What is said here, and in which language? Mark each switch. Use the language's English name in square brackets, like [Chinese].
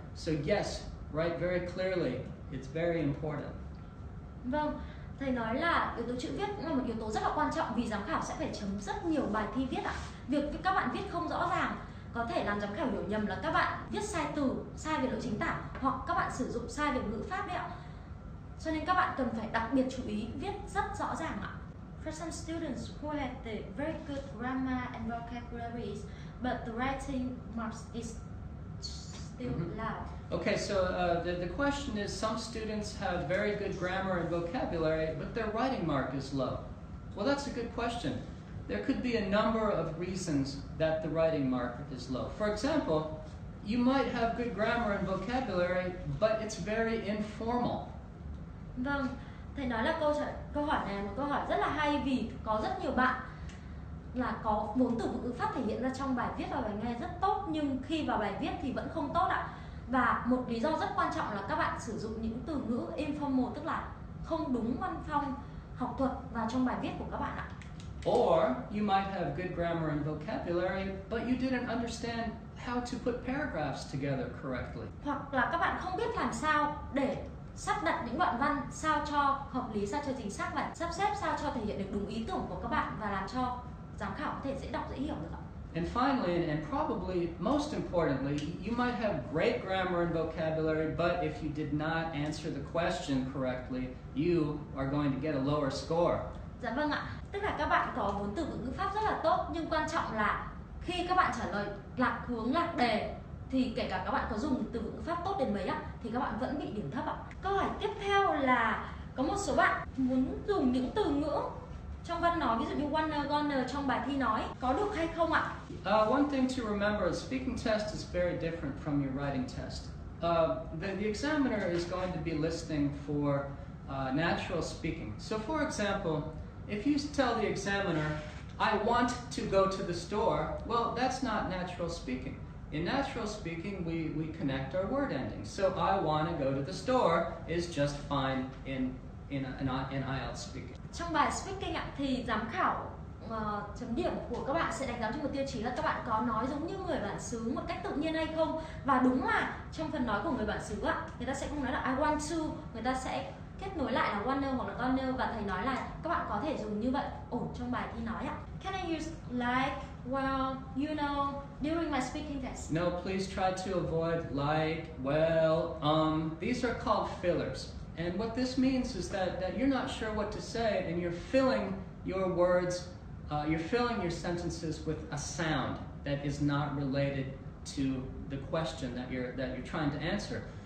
[English] So yes, write very clearly. It's very important. [Vietnamese] Vâng, thầy nói là yếu tố chữ viết cũng là một yếu tố rất là quan trọng vì giám khảo sẽ phải chấm rất nhiều bài thi viết ạ. Việc các bạn viết không rõ ràng có thể làm giám khảo hiểu nhầm là các bạn viết sai từ, sai về lỗi chính tả, hoặc các bạn sử dụng sai về ngữ pháp đấy ạ. Cho nên các bạn cần phải đặc biệt chú ý viết rất rõ ràng ạ. [English] For some students who have the very good grammar and vocabularies, but the writing marks is still low. Okay, so the question is, some students have very good grammar and vocabulary, but their writing mark is low. Well, that's a good question. There could be a number of reasons that the writing mark is low. For example, you might have good grammar and vocabulary, but it's very informal. [Vietnamese] Vâng, thầy nói là câu hỏi này là một câu hỏi rất là hay, vì có rất nhiều bạn là có vốn từ vựng ngữ pháp thể hiện ra trong bài viết và bài nghe rất tốt, nhưng khi vào bài viết thì vẫn không tốt ạ. Và một lý do rất quan trọng là các bạn sử dụng những từ ngữ informal, tức là không đúng văn phong học thuật vào trong bài viết của các bạn ạ. [English] Or you might have good grammar and vocabulary, but you didn't understand how to put paragraphs together correctly. [Vietnamese] Hoặc là các bạn không biết làm sao để sắp đặt những đoạn văn sao cho hợp lý, sao cho chính xác, và sắp xếp sao cho thể hiện được đúng ý tưởng của các bạn và làm cho giám khảo có thể dễ đọc, dễ hiểu được ạ. [English] And finally, and probably most importantly, you might have great grammar and vocabulary, but if you did not answer the question correctly, you are going to get a lower score. [Vietnamese] Dạ vâng ạ, tức là các bạn có vốn từ vựng ngữ pháp rất là tốt, nhưng quan trọng là khi các bạn trả lời lạc hướng, lạc đề, thì kể cả các bạn có dùng từ vựng ngữ pháp tốt đến mấy ạ, thì các bạn vẫn bị điểm thấp ạ. Câu hỏi tiếp theo là có một số bạn muốn dùng những từ ngữ trong văn nói, ví dụ như wanna, gonna trong bài thi nói, có được hay không ạ? [English] One thing to remember, a speaking test is very different from your writing test. The examiner is going to be listening for natural speaking. So for example, if you tell the examiner, I want to go to the store, well, that's not natural speaking. In natural speaking, we connect our word endings. So I want to go to the store is just fine in IELTS speaking. [Vietnamese] Trong bài speaking ạ, thì giám khảo chấm điểm của các bạn sẽ đánh giá trên một tiêu chí là các bạn có nói giống như người bản xứ một cách tự nhiên hay không. Và đúng là trong phần nói của người bản xứ ạ, người ta sẽ không nói là [English] I want to, [Vietnamese] người ta sẽ kết nối lại là wanna hoặc là gonna, và thầy nói là các bạn có thể dùng như vậy ổn trong bài thi nói ạ. Can I use like, well, you know during my speaking test? No, please try to avoid like, well, these are called fillers. And what this means is that you're not sure what to say, and you're filling your words, you're filling your sentences with a sound that is not related to the question that you're trying to answer.